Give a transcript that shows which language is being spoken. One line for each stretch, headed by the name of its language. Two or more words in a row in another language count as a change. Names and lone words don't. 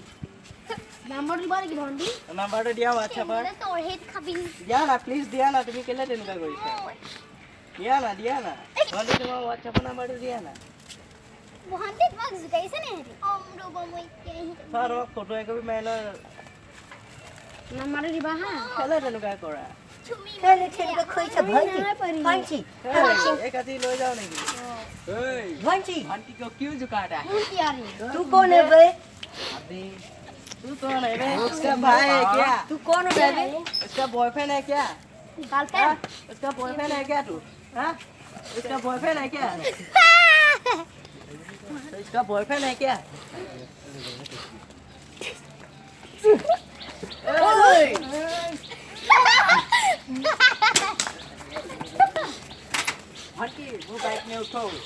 Assamese: নাম্বাৰটো দিয়া হোৱাটছএপত দিয়া না প্লিজ দিয়া না তুমি কেলে তেনেকুৱা কৰিছা দিয়া না ভণ্টি তোমাৰ হোৱাটছএপৰ নাম্বাৰটো দিয়া না তোমাক ফটো একপি মাৰি লয় কেলে তেনেকুৱা কৰা কাটি লৈ যাও নেকি
Hindi: भंची को क्यों झुकाता है तू कौन है बे तू कौन है बे उसका भाई है क्या तू कौन है बे उसका बॉयफ्रेंड है क्या उसका बॉयफ्रेंड है क्या तू हाँ उसका बॉयफ्रेंड है क्या इसका बॉयफ्रेंड है क्या भटकी वो बाइक में उठो